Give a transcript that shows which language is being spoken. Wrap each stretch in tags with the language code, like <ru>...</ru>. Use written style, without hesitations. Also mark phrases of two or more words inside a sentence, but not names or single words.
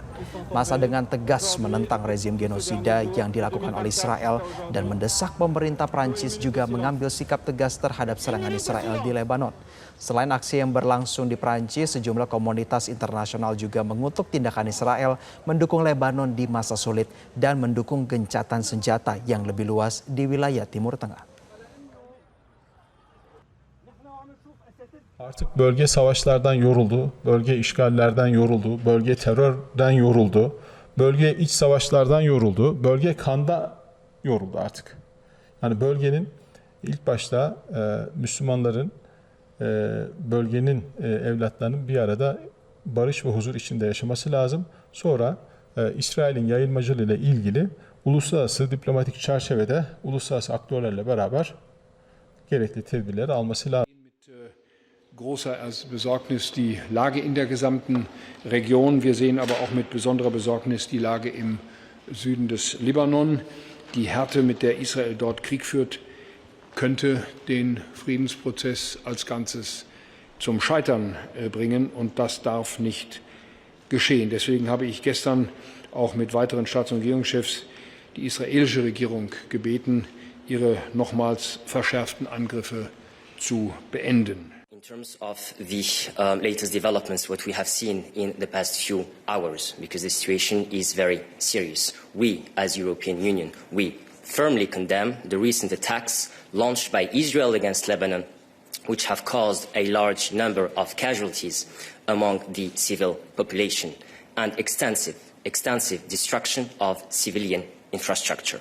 <id>Massa dengan tegas menentang rezim genosida yang dilakukan oleh Israel dan mendesak pemerintah Prancis juga mengambil sikap tegas terhadap serangan Israel di Lebanon. Selain aksi yang berlangsung di Prancis, sejumlah komunitas internasional juga mengutuk tindakan Israel mendukung Lebanon di masa sulit dan mendukung gencatan senjata yang lebih luas di wilayah Timur Tengah.</id> <tr>Artık bölge savaşlardan yoruldu, bölge işgallerden yoruldu, bölge terörden yoruldu, bölge iç savaşlardan yoruldu, bölge kanda yoruldu artık. Yani bölgenin ilk başta Müslümanların, bölgenin evlatlarının bir arada barış ve huzur içinde yaşaması lazım. Sonra İsrail'in yayılmacılığı ile ilgili uluslararası diplomatik çerçevede uluslararası aktörlerle beraber gerekli tedbirleri alması lazım.</tr> <de>Großer Besorgnis die Lage in der gesamten Region. Wir sehen aber auch mit besonderer Besorgnis die Lage im Süden des Libanon. Die Härte, mit der Israel dort Krieg führt, könnte den Friedensprozess als Ganzes zum Scheitern bringen, und das darf nicht geschehen. Deswegen habe ich gestern auch mit weiteren Staats- und Regierungschefs die israelische Regierung gebeten, ihre nochmals verschärften Angriffe zu beenden.</de> <en>In terms of the latest developments, what we have seen in the past few hours, because the situation is very serious. We, as European Union, we firmly condemn the recent attacks launched by Israel against Lebanon, which have caused a large number of casualties among the civil population and extensive destruction of civilian infrastructure.</en>